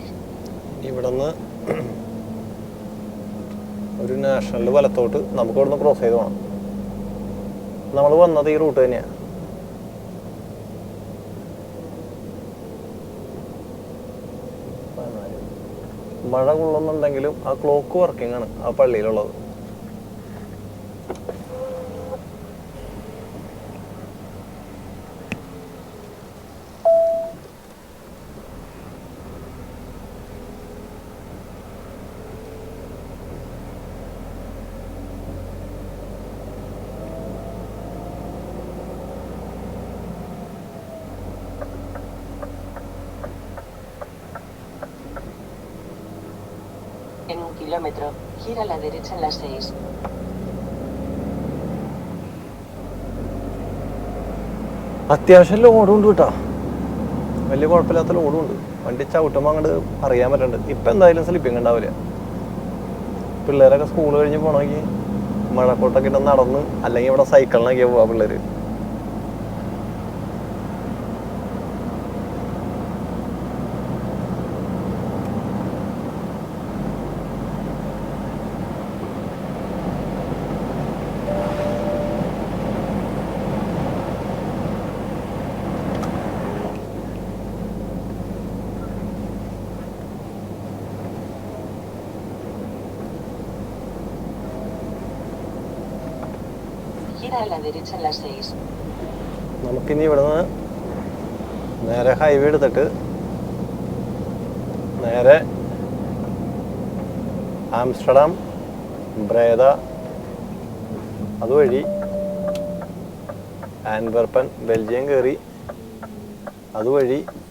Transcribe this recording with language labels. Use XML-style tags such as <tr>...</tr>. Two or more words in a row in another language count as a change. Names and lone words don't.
<ml>ഇവിടുന്ന് ഒരു നാഷണൽ വലത്തോട്ട് നമുക്ക് ഇവിടുന്ന് ക്രോസ് ചെയ്ത് പോകണം. നമ്മൾ വന്നത് ഈ റൂട്ട് തന്നെയാണ്. മഴ കൊള്ളുന്നുണ്ടെങ്കിലും ആ</ml> <en>clock working</en> <ml>ആണ് ആ പള്ളിയിലുള്ളത്.</ml> <es>En 1 kilómetro, gira a la derecha en la 6.</es> <ml>അത്യാവശ്യം ലോഡുണ്ട് കേട്ടോ. വലിയ കുഴപ്പമില്ലാത്ത ലോഡുണ്ട്. വണ്ടി ചവിട്ടുമ്പോൾ അങ്ങോട്ട് അറിയാൻ പറ്റുന്നുണ്ട്. ഇപ്പം എന്തായാലും സ്ലിപ്പിങ് ഉണ്ടാവില്ല. പിള്ളേരൊക്കെ സ്കൂൾ കഴിഞ്ഞ് പോകണമെങ്കിൽ മഴക്കോട്ടൊക്കെ ഇട്ട് നടന്ന് അല്ലെങ്കിൽ ഇവിടെ സൈക്കിളിനൊക്കെയാണ് പോവാ പിള്ളേർ.</ml> <es>Gira a la derecha en la 6.</es> <ml>നമുക്കിനി ഇവിടുന്ന് നേരെ ഹൈവേ എടുത്തിട്ട് നേരെ ആംസ്റ്റർഡാം, ബ്രേദ, അതുവഴി ആൻവർപ്പൻ, ബെൽജിയം കയറി അതുവഴി</ml>